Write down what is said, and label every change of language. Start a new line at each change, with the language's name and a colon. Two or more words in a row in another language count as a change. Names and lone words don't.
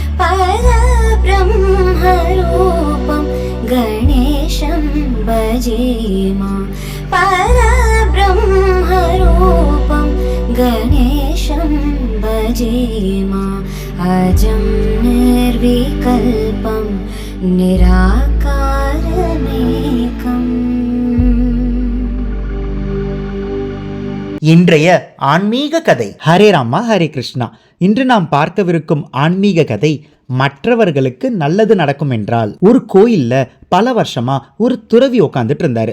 Sanskrit: परब्रह्मरूपं गणेशं भजेमा परब्रह्मरूपं गणेशं भजेमा अजं निर्विकल्पं निराकारमेकम्.
Tamil: இன்றைய ஆன்மீக கதை. ஹரே ராமா ஹரே கிருஷ்ணா. இன்று நாம் பார்க்கவிருக்கும் ஆன்மீக கதை, மற்றவர்களுக்கு நல்லது நடக்கும் என்றால். ஒரு கோயில்ல பல வருஷமா ஒரு துறவி உட்காந்துட்டு இருந்தாரு.